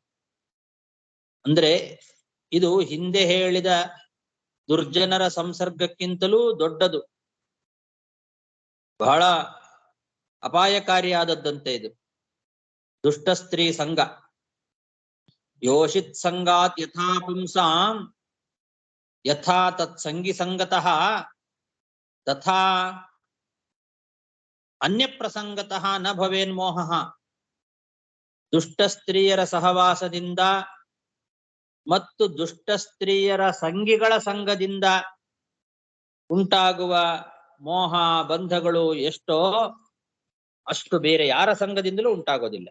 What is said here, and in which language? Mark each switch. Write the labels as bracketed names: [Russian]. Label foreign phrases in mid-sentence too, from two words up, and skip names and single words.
[Kannada] ಅಂದ್ರೆ ಇದು ಹಿಂದೆ ಹೇಳಿದ ದುರ್ಜನರ ಸಂಸರ್ಗಕ್ಕಿಂತಲೂ ದೊಡ್ಡದು, ಬಹಳ ಅಪಾಯಕಾರಿಯಾದದ್ದಂತೆ ಇದು ದುಷ್ಟ ಸ್ತ್ರೀ ಸಂಘ. [Sanskrit] ಯೋಷಿತ್ ಸಂಗಾತ್ ಯಥಾ ಪುಂಸಾಂ ಯಥಾ ತತ್ಸಂಗಿ ಸಂಗತಃ ತಥಾ ಅನ್ಯ ಪ್ರಸಂಗತಃ ನ ಭವೇನ್ ಮೋಹಃ. [Kannada] ದುಷ್ಟ ಸ್ತ್ರೀಯರ ಸಹವಾಸದಿಂದ ಮತ್ತು ದುಷ್ಟ ಸ್ತ್ರೀಯರ ಸಂಗಿಗಳ ಸಂಘದಿಂದ ಉಂಟಾಗುವ ಮೋಹ ಬಂಧಗಳು ಎಷ್ಟೋ ಅಷ್ಟು ಬೇರೆ ಯಾರ ಸಂಘದಿಂದಲೂ ಉಂಟಾಗೋದಿಲ್ಲ.